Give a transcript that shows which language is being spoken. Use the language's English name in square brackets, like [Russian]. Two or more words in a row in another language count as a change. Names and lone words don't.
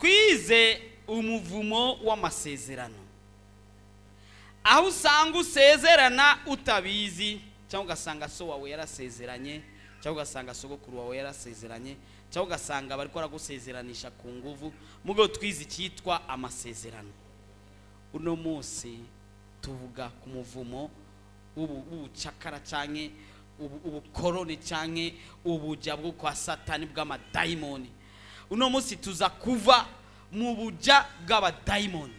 [Rundi] twize umuvumo w'amasezerano, aho usanga usezerana utabizi, cyangwa ugasanga so wawe yarasezeranye, cyangwa ugasanga sogokuru wawe yarasezeranye, cyangwa ugasanga bari baragusezeranisha ku nguvu. Mugo twize cyitwa amasezerano. Uno munsi tuvuga ku muvumo ubucakara canke ubukoroni canke ubuja bwo kwa Satani bw'amadayimoni. Uno munsi tuza kuva mu buja bw'abadayimoni.